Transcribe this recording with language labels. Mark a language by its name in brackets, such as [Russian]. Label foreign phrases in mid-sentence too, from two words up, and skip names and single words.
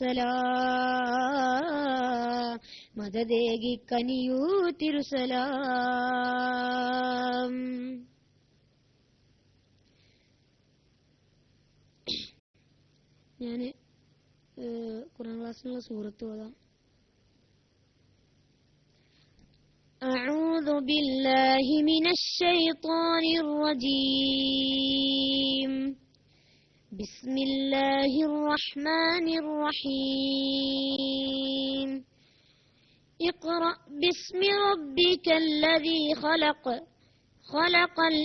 [Malayalam] അസ്സലാം മദദേകി കനിയൂ തിരുസലാം ഞാന് ഖുർആൻ ക്ലാസ്സിലുള്ള സൂറത്ത് ഓതാം. [Arabic] أعوذ بالله من الشيطان الرجيم بسم الله الرحمن الرحيم اقرأ باسم ربك الذي خلق خلق